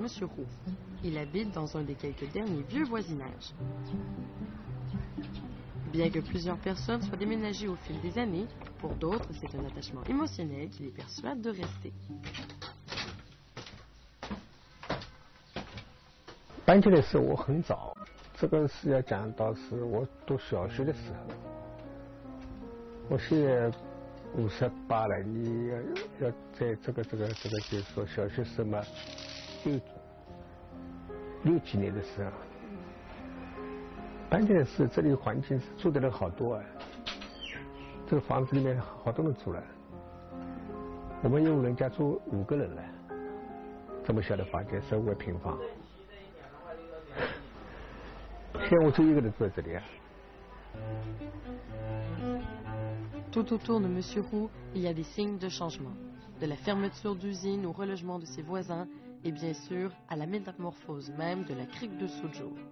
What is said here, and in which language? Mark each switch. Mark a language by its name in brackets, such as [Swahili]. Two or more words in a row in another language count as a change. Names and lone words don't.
[French] Roux. Il habite dans un des quelques derniers vieux voisinages. Bien que plusieurs personnes soient déménagées au fil des années, pour d'autres, c'est un attachement émotionnel qui les persuade de rester. [Chinese] 搬进来的时候我很早，这个是要讲到是我读小学的时候。我现在58了，你要在这个就是说小学生嘛，6几年的时候，搬进来是这里环境是住的人好多啊，这个房子里面好多人住了，我们有人家住5个人了，这么小的房间15平方。 [French] Tout autour de M. Roux, il y a des signes de changement, de la fermeture d'usines au relogement de ses voisins et bien sûr à la métamorphose même de la crique de Suzhou.